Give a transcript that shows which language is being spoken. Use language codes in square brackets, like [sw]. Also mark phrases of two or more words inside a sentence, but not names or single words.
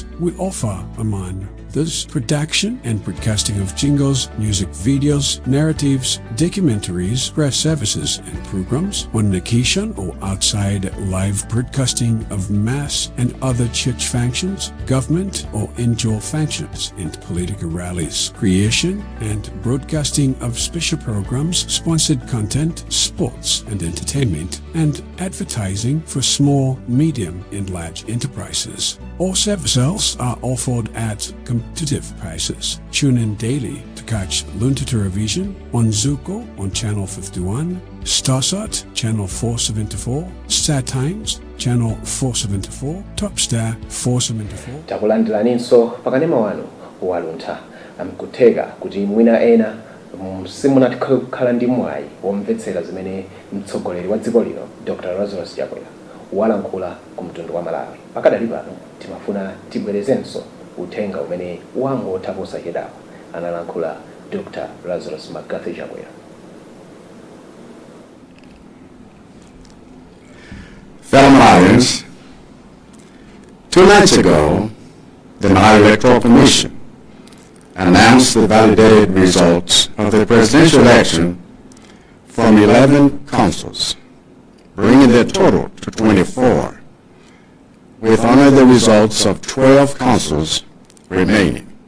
[en] We offer, among this, production and broadcasting of jingles, music videos, narratives, documentaries, press services and programs, on location or outside live broadcasting of mass and other church functions, government or indoor functions, and political rallies, creation and broadcasting of special programs, sponsored content, sports and entertainment, and advertising for small, medium and large enterprises. All services are offered at competitive prices. Tune in daily to catch Luntha TerraVision on Zuko on Channel 51, Starsat Channel 474, Star Times Channel 474, Topstar 474. [ny] Takulandilaninso pakanema wanu wa Luntha amkutega kuti mwina ena simunakhala ndi mwayi womvetsera zimene mtsogoleri wa dziko lino Dr. Lazarus Chakwera walankhula ku mtundu wa Malawi. Pakadali pano timafuna tibwerezenso uthenga umene wangotha posachedwapa analankhula Dr. Lazarus Chakwera. [en] Fellow Malawians, 2 nights ago, the Malawi Electoral Commission announced the validated results of the presidential election from 11 councils, bringing their total to 24, with only the results of 12 councils remaining.